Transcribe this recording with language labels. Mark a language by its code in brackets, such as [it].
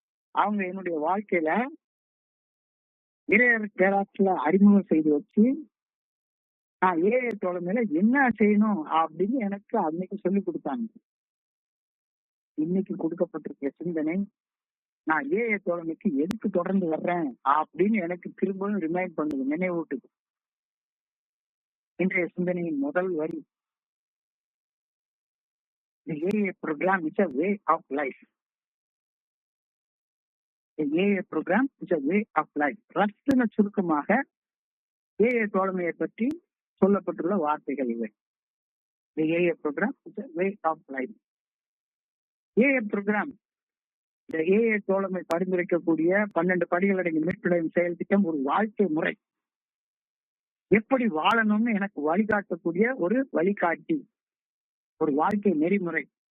[ta] அவங்க என்னுடைய வாழ்க்கையில இறையர் பேராட்சியில அறிமுகம் செய்து வச்சு நான் ஏஏ தோழமையில என்ன செய்யணும் அப்படின்னு எனக்கு அன்னைக்கு சொல்லி கொடுத்தாங்க. இன்னைக்கு கொடுக்கப்பட்டிருக்க சிந்தனை, நான் ஏஏ தோழமைக்கு எதுக்கு தொடர்ந்து வர்றேன் அப்படின்னு எனக்கு திரும்பவும் ரிமைண்ட் பண்ணுது, நினைவூட்டுது. இன்றைய சிந்தனையின் முதல் வரி, [en] the AA program is a way of life. The AA program is a way of life. [ta] ரத்தின சுருக்கமாக ஏஏ தோழமையை பற்றி சொல்லப்பட்டுள்ள வார்த்தைகள் இவை. [en] The AA program is a way of life. [ta] AA program, இந்த ஏஏ தோழமை பரிந்துரைக்கக்கூடிய 12 படிகள் அடங்கிய மீட்படையும் செயல் திட்டம் ஒரு வாழ்க்கை முறை. எப்படி வாழணும்னு எனக்கு வழிகாட்டக்கூடிய ஒரு வழிகாட்டி, ஒரு வாழ்க்கை நெறிமுறை.